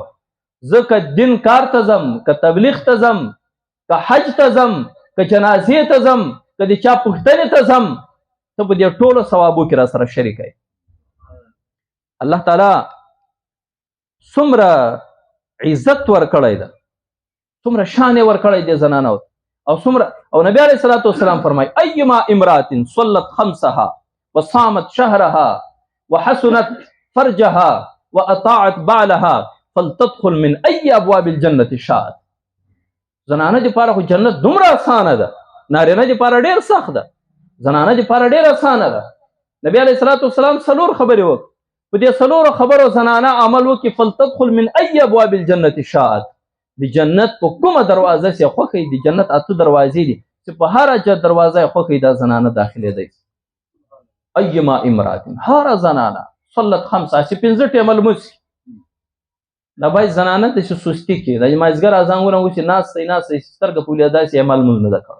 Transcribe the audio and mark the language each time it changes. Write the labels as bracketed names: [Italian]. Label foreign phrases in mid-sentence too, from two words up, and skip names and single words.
[Pashto] زه که دین کار ته ځم، که تبلیغ ته ځم، که حج ته ځم، که جنازې ته ځم، که د چا پوښتنې ته ځم، ته په دې ټولو ثوابو کې را سره شریک یې. الله تعالی څومره عزت ورکړی ده، څومره شان یې ورکړی دی زنانو او څومره. او نبی [Arabic] علیه الصلاۃ والسلام [Pashto] فرمایي [Arabic] ایما امرات صلت خمسها وصامت شهرها وحسنت فرجها واطاعت بعلها فلتدخل من اي ابواب الجنه شاءت. [Pashto] زنانه دپاره خو جنت دومره اسانه ده، نارینه دپاره ډېر سخت ده، زنانه دپاره ډېر اسانه ده. نبي [Arabic] علیه الصلاة والسلام [Pashto] 4 خبرې وکړې. په دې 4 خبرو زنانه عمل وکړي [Arabic] فلتدخل من ای ابواب الجنة شاءت. [Pashto] د جنت په کومه دروازه چې خوښوي، د جنت 8 دروازې دي چې په هره دروازه یې خوښوي دا زنانه داخلېدی. [Arabic] ایما امرات، [Pashto] هره زنانه صلت 5 چې 5 ټیمه لمونځ کړي. دا باید زنانه ته چې سستي کوي، د مازدیګر اذان ونهوسي ناستی سترګه پولې داسې عمل لمونځ نه ده کړی.